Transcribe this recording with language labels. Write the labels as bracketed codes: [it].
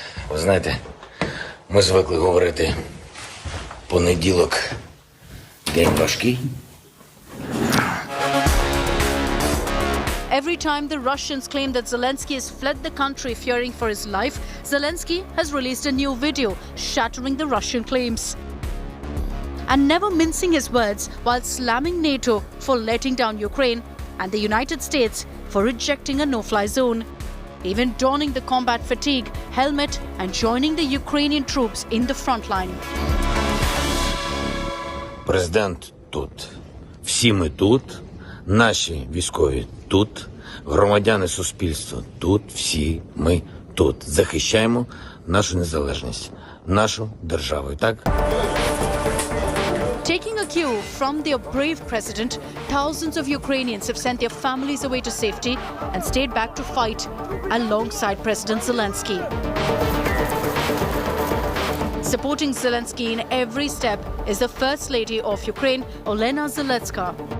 [uk] Ви знаєте, ми звикли говорити понеділок день важкий. [en] Every time the Russians claim that Zelenskyy has fled the country fearing for his life, Zelenskyy has released a new video shattering the Russian claims and never mincing his words while slamming NATO for letting down Ukraine and the United States for rejecting a no-fly zone, even donning the combat fatigue helmet and joining the Ukrainian troops in the front line. [uk] Президент тут. Всі ми тут. Наші військові тут, громадяни суспільства тут, всі ми тут. Захищаємо нашу незалежність, нашу державу. Так? [en] Taking a cue from their brave president, thousands of Ukrainians have sent their families away to safety and stayed back to fight alongside President Zelenskyy. Supporting Zelenskyy in every step is the First Lady of Ukraine, Olena Zelenska.